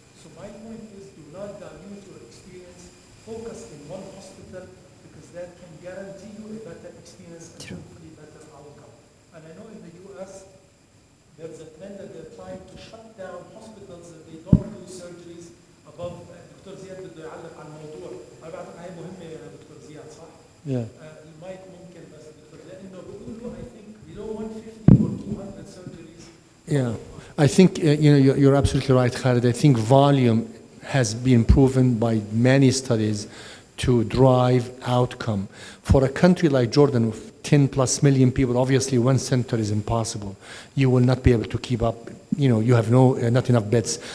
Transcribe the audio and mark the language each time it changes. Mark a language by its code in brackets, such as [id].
[en] So my point is, do not dilute your experience. Focus in one hospital because that can guarantee you a better experience and hopefully better outcome. And I know in the U.S. there's a trend that they're trying to shut down hospitals that they don't do surgeries above. [ar] دكتور زياد بده يعلق على الموضوع. أنا بعتقد هي مهمة يا دكتور زياد صح؟ المايك ممكن بس دكتور لأنه بيقولوا [en] I think below 150 or 200 surgeries. Yeah, I think you're absolutely right, Khalid. I think volume has been proven by many studies to drive outcome. For a country like Jordan with 10 plus million people, obviously one center is impossible. You will not be able to keep up. You have not enough beds.